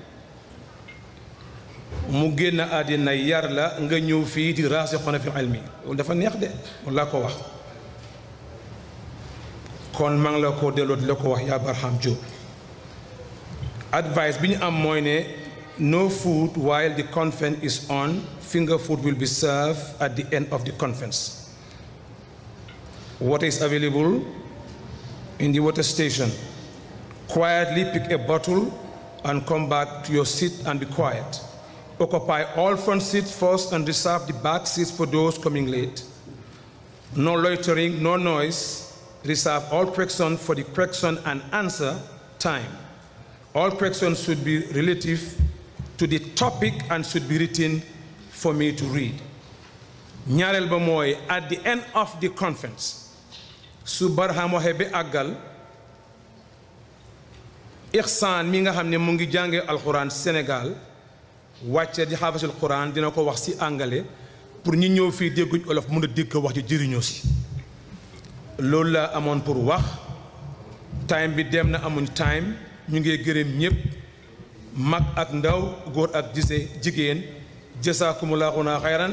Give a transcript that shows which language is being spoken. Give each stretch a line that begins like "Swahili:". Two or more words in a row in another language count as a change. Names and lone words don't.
Wolof: mu génn àddina yar la nga ñëw fii di
Arabic: راسخون في العلم
Wolof: loolu dafa neex de loolu laa ko wax kon maa ngi la ko delloo di la ko wax yaa Barham Diop advice bi ñu am mooy ne
English: no food while the conference is on. Finger food will be served at the end of the conference. Water is available in the water station. Quietly pick a bottle and come back to your seat and be quiet. Occupy all front seats first and reserve the back seats for those coming late. No loitering, no noise. Reserve all questions for the question and answer time. All questions should be relative to the topic and should be written for me to read.
Wolof: ñaareel ba mooy
English: at the end of the conference
Wolof: su Barham waxee ba àggal Ihsan mi nga xam ne mu ngi jàngee alquran Sénégal wàcce di
Arabic: حافظ القرآن
Wolof: dina ko wax si anglais pour ñi ñëw fii dégguñ olof mën a dégg wax ji jëriñoo si loolu la amoon pour wax time bi dem na amuñ time ñu ngi gërëm ñëpp mag ak ndaw góor ak jigéen
Arabic: جزاكم الله خيرا